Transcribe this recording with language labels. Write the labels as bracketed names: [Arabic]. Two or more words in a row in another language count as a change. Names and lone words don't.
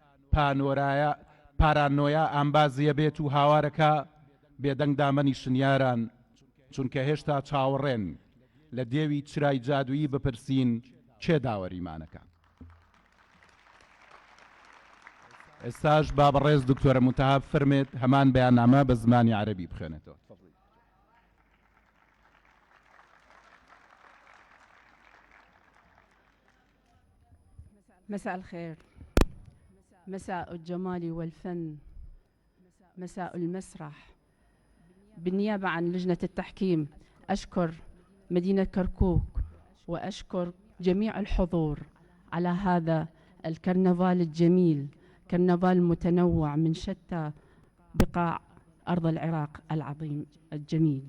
[Central Kurdish] پارانۆیا ئامبازیە بێت و هاوارەکە بێدەنگ دامەنی شنیاران چونکە هێشتا چاوەڕێن لە دێوی چرای جادویی بپرسین چێ داوەریمانەکە. ئێستاش با بەڕێز دکتۆرە متەهاب فەرمێت هەمان بەیاننامە بە زمانی عەرەبی بخوێنێتەوە. [Arabic] مساء الخير، مساء الجمال والفن، مساء المسرح. بالنيابة عن لجنة التحكيم أشكر مدينة كركوك وأشكر جميع الحضور على هذا الكرنفال الجميل، كرنفال متنوع من شتى بقاع أرض العراق العظيم الجميل.